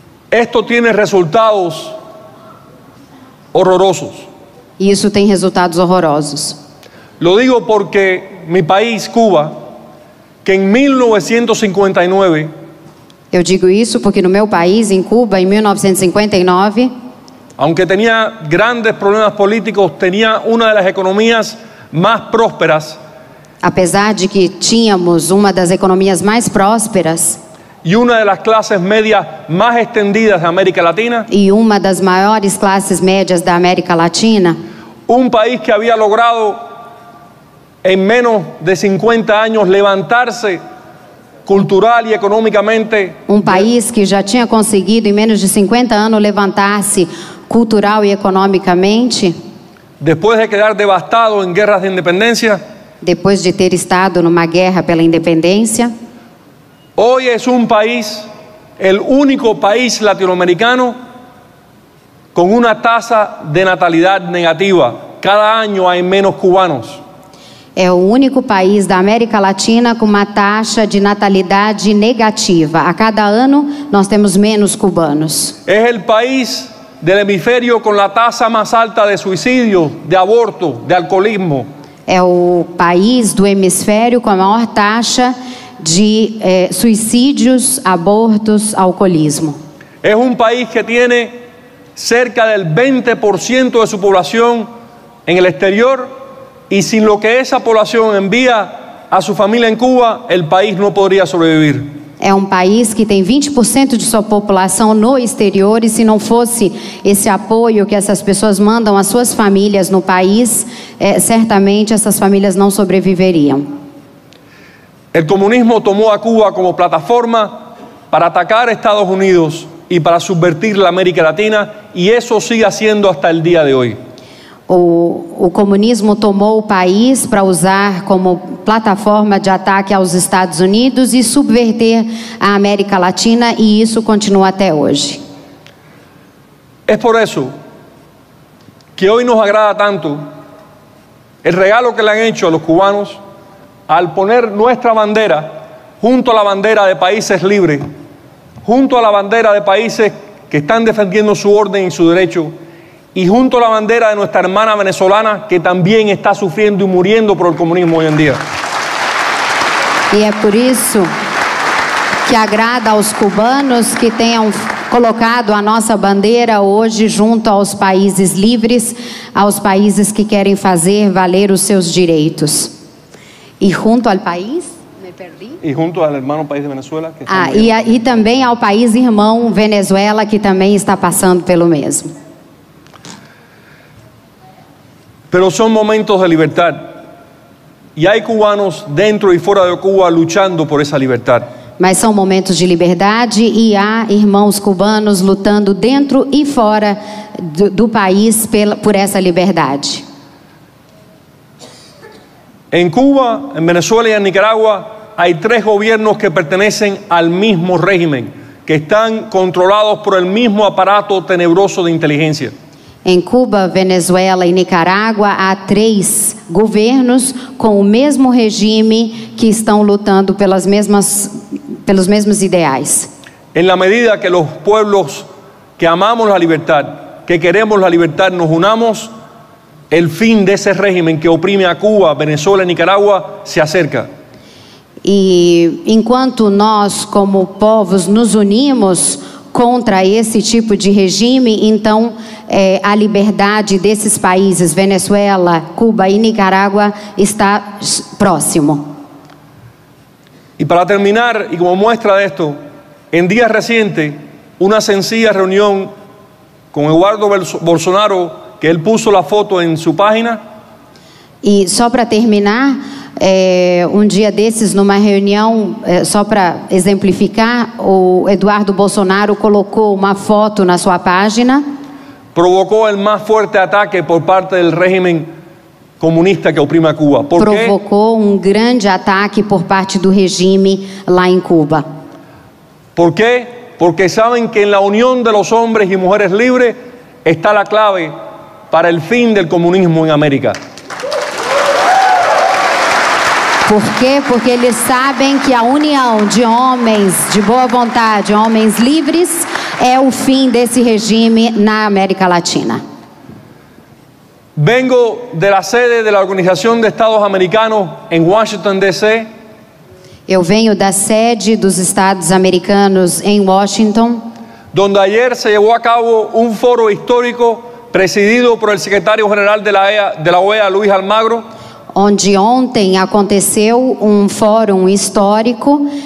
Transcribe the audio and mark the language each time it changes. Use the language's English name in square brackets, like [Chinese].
[Spanish] Esto tiene resultados horrorosos. [Portuguese] E isso tem resultados horrorosos. [Spanish] Lo digo porque mi país, Cuba, que en 1959... [Portuguese] Eu digo isso porque no meu país, em Cuba, em 1959... [Spanish] aunque tenía grandes problemas políticos, tenía una de las economías más prósperas. [Portuguese] Apesar de que tínhamos uma das economias mais prósperas [Spanish] y una de las clases medias más extendidas de América Latina, [Portuguese] e uma das maiores classes médias da América Latina, [Spanish] un país que había logrado en menos de 50 años levantarse cultural y económicamente, [Portuguese] país que já tinha conseguido em menos de 50 anos levantar-se cultural e economicamente, [Spanish] después de quedar devastado en guerras de independencia, [Portuguese] depois de ter estado numa guerra pela independência, [Spanish] hoy es un país, el único país latinoamericano con una tasa de natalidad negativa. Cada año hay menos cubanos. [Portuguese] É o único país da América Latina com uma taxa de natalidade negativa. A cada ano nós temos menos cubanos. [Spanish] Es el país del hemisferio con la tasa más alta de suicidio, de aborto, de alcoholismo. [Portuguese] É o país do hemisfério com a maior taxa de suicídios, abortos, alcoolismo. [Spanish] Es un país que tiene cerca del 20% de su población en el exterior, y sin lo que esa población envía a su familia en Cuba, el país no podría sobrevivir. [Portuguese] É um país que tem 20% de sua população no exterior, e se não fosse esse apoio que essas pessoas mandam às suas famílias no país, certamente essas famílias não sobreviveriam. [Spanish] El comunismo tomó a Cuba como plataforma para atacar a Estados Unidos y para subvertir la América Latina, y eso sigue haciendo hasta el día de hoy. [Portuguese] O comunismo tomou o país para usar como plataforma de ataque aos Estados Unidos e subverter a América Latina, e isso continua até hoje. [Spanish] Es por eso que hoy nos agrada tanto el regalo que le han hecho a los cubanos al poner nuestra bandera junto a la bandera de países libres, junto a la bandera de países que están defendiendo su orden y su derecho, y junto a la bandera de nuestra hermana venezolana, que también está sufriendo y muriendo por el comunismo hoy en día. [Portuguese] E é por isso que agrada aos cubanos que tenham colocado a nossa bandeira hoje junto aos países livres, aos países que querem fazer valer os seus direitos. E junto ao país... Me perdi? [Spanish] Y junto al hermano país de Venezuela. [Portuguese] Que e também ao país irmão Venezuela, que também está passando pelo mesmo. [Spanish] Pero son momentos de libertad, y hay cubanos dentro y fuera de Cuba luchando por esa libertad. [Portuguese] Mas são momentos de liberdade, e há irmãos cubanos lutando dentro e fora do país por essa liberdade. [Spanish] En Cuba, en Venezuela y en Nicaragua hay 3 gobiernos que pertenecen al mismo régimen, que están controlados por el mismo aparato tenebroso de inteligencia. [Portuguese] Em Cuba, Venezuela e Nicarágua há 3 governos com o mesmo regime que estão lutando pelos mesmos ideais. [Spanish] En la medida que los pueblos que amamos la libertad, que queremos la libertad, nos unamos, el fin de ese régimen que oprime a Cuba, Venezuela y Nicaragua se acerca. [Portuguese] E enquanto nós, como povos, nos unimos contra esse tipo de regime, então a liberdade desses países, Venezuela, Cuba e Nicarágua, está próximo. [Spanish] Y para terminar, y como muestra de esto, en días recientes, una sencilla reunión con Eduardo Bolsonaro, que él puso la foto en su página. [Portuguese] E só para terminar, dia desses, numa reunião, só para exemplificar, o Eduardo Bolsonaro colocou uma foto na sua página. [Spanish] Provocó el más fuerte ataque por parte del régimen comunista que oprime a Cuba. [Portuguese] Provocou grande ataque por parte do regime lá em Cuba. [Spanish] ¿Por qué? Porque saben que en la unión de los hombres y mujeres libres está la clave para el fin del comunismo en América. [Portuguese] Por quê? Porque eles sabem que a união de homens de boa vontade, homens livres, é o fim desse regime na América Latina. [Spanish] Vengo de la sede de la Organización de Estados Americanos en Washington, D.C. [Portuguese] Eu venho da sede dos Estados Americanos em Washington, [Spanish] donde ayer se llevó a cabo un foro histórico presidido por el secretario general de la OEA, Luis Almagro. [Portuguese] Onde ontem aconteceu fórum histórico.